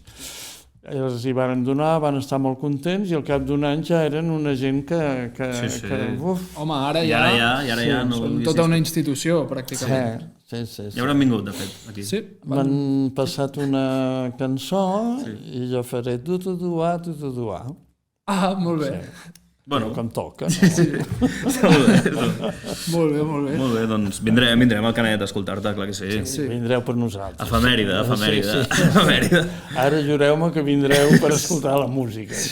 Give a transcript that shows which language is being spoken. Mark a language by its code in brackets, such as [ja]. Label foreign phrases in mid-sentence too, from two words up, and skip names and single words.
[ca] Els hi van donar, van estar molt contents i al cap d'un any ja eren una gent que home, ara ja són tota una institució, pràcticament. Sí. Ja hauran vingut, de fet, aquí. M'han passat una cançó i jo faré du-du-du-a, du-du-du-a. Ah, molt bé. Bueno, com toca. Molt bé. Molt bé, doncs vindrem al Canet a escoltar-te, clar que sí. Vindreu per nosaltres. Efemèride. Ara jureu-me que vindreu per escoltar la música.